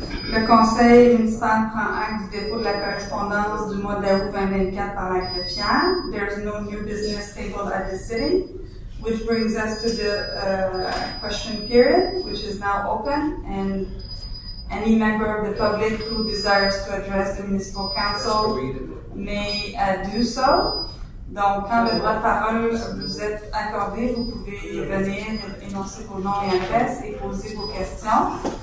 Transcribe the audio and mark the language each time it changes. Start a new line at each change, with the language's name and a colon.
French: Le conseil municipal prend acte du dépôt de la correspondance du mois d'août 2024 par la greffière.
English: There is no new business tabled at the city, which brings us to the question period, which is now open, and any member of the public who desires to address the municipal council may do so.
French: Donc, quand le droit de parole vous est accordé, vous pouvez venir énoncer vos noms et adresses et poser vos questions.